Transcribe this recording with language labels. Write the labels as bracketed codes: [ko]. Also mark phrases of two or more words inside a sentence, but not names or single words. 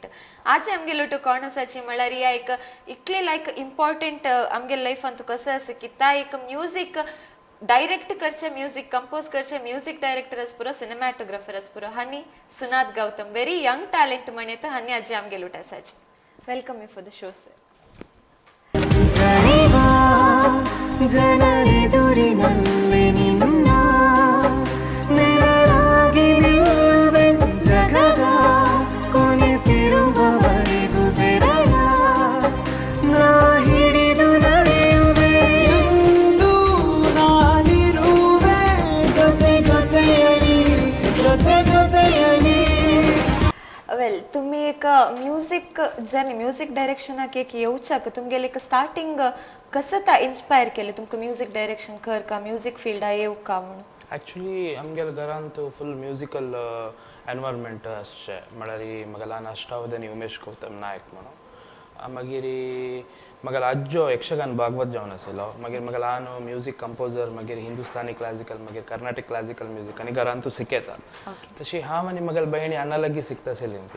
[kok] आज आमगे लोटू कोण आसाची म्हळ्यार या एक इतले लायक इम्पॉर्टंट आमगे लायफान तू कसं आसा की ता एक [en] music direct [kok] करचे [en] music compose [kok] करचे [en] music director [kok] आस पुरो सिनेमॅटोग्राफर आस पुरो हनी सुनाद गौतम [en] very young talent [kok] म्हणत हनी आजी आमगे लोट आसाची. [en] welcome you for the show sir. [kn] ಜನರೆದುರಿನಲ್ಲಿ ನಿನ್ನ ನೆರಳಾಗಿ ನಿಲ್ಲುವೆ ಜಗದ ಕೊನೆತಿರುವವರೆಗೂ ಬೆರಳ ನಾ ಹಿಡಿದು ನಡೆಯುವೆ ಎಂದು ನಾನಿರುವೆ ಜೊತೆ ಜೊತೆಯಲಿ [kok] वेल तुम्ही एक [en] music journey [kok] म्युझिक डायरेक्शनाक एक येवच्याक तुमगेले एक स्टार्टिंग कसं ता इन्स्पायर केले तुमकां [en] music direction [kok] करका म्युझिक फिल्डा येवका म्हणून. एक्चुअली आमगेल्या घरांत [en] full musical environment [kok] आसचें म्हळ्यार म्हाका ल्हान अष्टावधानी उमेश गौतम नायक म्हणून मागीर म्हाका आज्जो यक्षगान भागवत जावन आशिल्लो मागीर म्हाका ल्हान [en] music composer [kok] मागीर [en] Hindustani classical [kok] मागीर [en] Carnatic classical music [kok] आनी घरांतू शिकयता तशी हांव आनी म्हागे भयणी हांगा लागीं शिकता आशिल्लीं ती.